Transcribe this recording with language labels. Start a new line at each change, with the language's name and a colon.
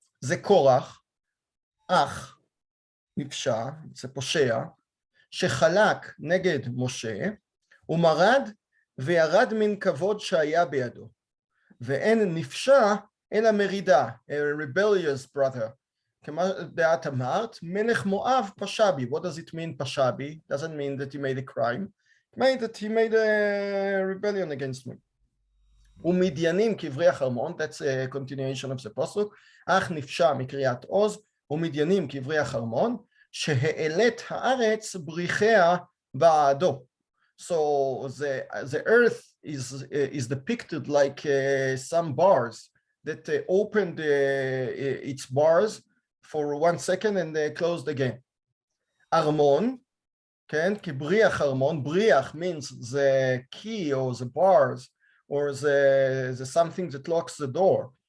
Hebrew: זה קורח, אך נפשע, זה פושע, שחלק נגד משה, ומרד וירד מן כבוד שהיה בידו. ואין נפשע אלא מרידה, a rebellious brother. כמו דעת אמרת, מלך מואב פשע בי.
English: What does it mean פשע בי? Doesn't mean that he made a crime. It means that he made a rebellion against me.
Hebrew: ומדיינים כברי החרמון, that's a continuation of the פסוק, אך נפשע מקריית עוז, ומדיינים כברי החרמון, שהעלית הארץ בריחיה בעדו.
English: So the earth is depicted like some bars that opened its bars for 1 second and they closed again. ארמון, כן, כבריח ארמון, בריח means the key or the bars or the something that locks the door.